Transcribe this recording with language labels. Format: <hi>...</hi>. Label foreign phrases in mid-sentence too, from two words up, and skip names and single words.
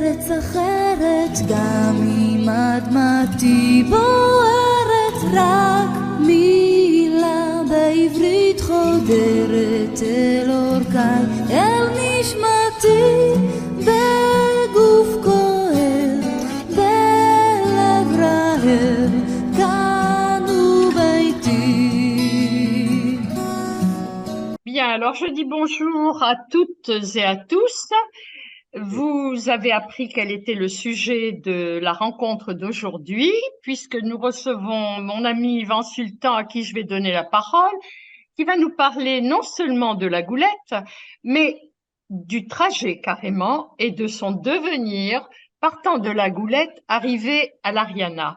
<he>אחרת, גם אם אדמתי בוערת, רק מילה בעברית חודרת אל אורכי, אל נשמתי, בגוף כואב, בלב רעב, כאן הוא ביתי.</he> <fr>Bien, alors je dis bonjour à toutes et à tous. Vous avez appris quel était le sujet de la rencontre d'aujourd'hui, puisque nous recevons mon ami Yvan Sultan, à qui je vais donner la parole, qui va nous parler non seulement de la goulette, mais du trajet carrément et de son devenir partant de la goulette, arrivé à l'Ariana.</fr>